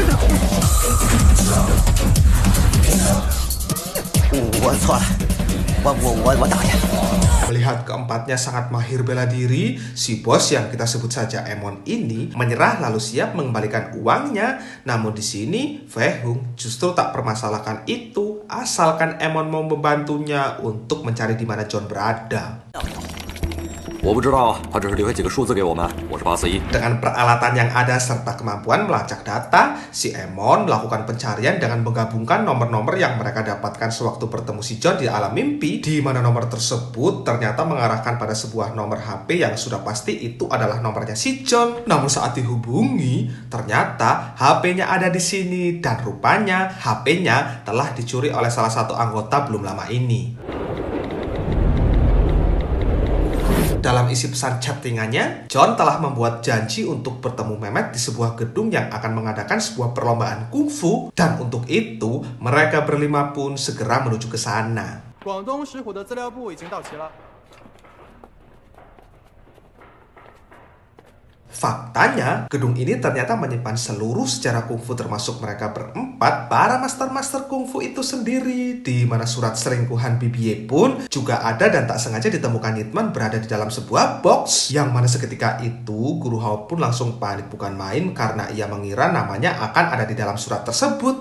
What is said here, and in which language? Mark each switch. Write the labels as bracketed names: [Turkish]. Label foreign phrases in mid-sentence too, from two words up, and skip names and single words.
[Chinese] 我错了，我打去。 [Indonesian] Melihat keempatnya sangat mahir bela diri, si bos yang kita sebut saja Emon ini menyerah lalu siap mengembalikan uangnya. Namun di sini Fei Hung justru tak permasalahkan itu, asalkan Emon mau membantunya untuk mencari di mana John berada. [Chinese] 我不知道，他只是留下几个数字给我们。我是841。 [Indonesian] Dengan peralatan yang ada serta kemampuan melacak data, si Emon melakukan pencarian dengan menggabungkan nomor-nomor yang mereka dapatkan sewaktu bertemu si John di alam mimpi, di mana nomor tersebut ternyata mengarahkan pada sebuah nomor HP yang sudah pasti itu adalah nomornya si John. Namun saat dihubungi, ternyata HP-nya ada di sini dan rupanya HP-nya telah dicuri oleh salah satu anggota belum lama ini. Dalam isi pesan chattingannya, John telah membuat janji untuk bertemu Mehmet di sebuah gedung yang akan mengadakan sebuah perlombaan kungfu, dan untuk itu mereka berlima pun segera menuju ke sana. [Chinese] 广东石虎的资料部已经到齐了。 [Indonesian] Faktanya, gedung ini ternyata menyimpan seluruh sejarah kungfu termasuk mereka berempat, para master-master kungfu itu sendiri, di mana surat selingkuhan BBA pun juga ada dan tak sengaja ditemukan Yitman berada di dalam sebuah box, yang mana seketika itu Guru Hao pun langsung panik bukan main karena ia mengira namanya akan ada di dalam surat tersebut.